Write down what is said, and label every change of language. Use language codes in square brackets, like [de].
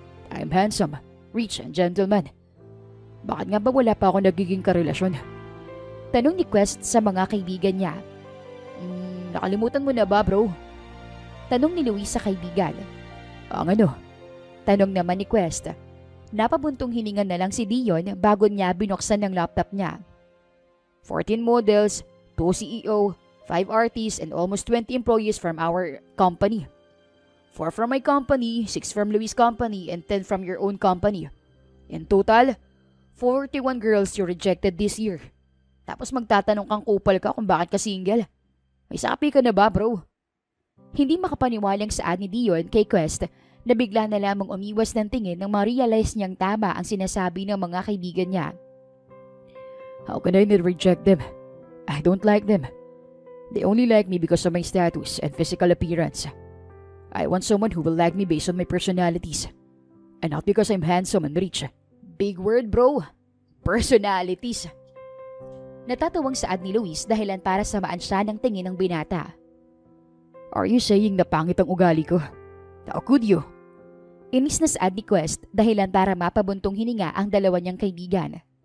[en] I'm handsome, rich, and gentleman. [tl] Bakit nga ba wala pa ako nagiging karelasyon? Tanong ni Quest sa mga kaibigan niya. Nakalimutan mo na ba bro? Tanong ni Luis sa kaibigan. Ang ano? Tanong naman ni Quest. Napabuntong hininga na lang si Dion bago niya binuksan ng laptop niya. [en] 14 models, 2 CEO, 5 artists, and almost 20 employees from our company. 4 from my company, 6 from Luis' company, and 10 from your own company. In total, 41 girls you rejected this year. [tl] Tapos magtatanong kang kupal ka kung bakit ka single. May sapi ka na ba bro? Hindi makapaniwalang saad ni Dion kay Quest na bigla na lamang umiwas ng tingin nang ma-realize niyang tama ang sinasabi ng mga kaibigan niya. [en] How can I not reject them? I don't like them. They only like me because of my status and physical appearance. I want someone who will like me based on my personalities. And not because I'm handsome and rich. Big word bro. Personalities. [tl] Natatawang saad ni Luis dahilan para samaan siya ng tingin ng binata. [en] Are you saying [tl] na pangit ang ugali ko? [en] How could you? [tl] Inis na saad ni Quest dahilan para mapabuntong hininga ang dalawa niyang kaibigan.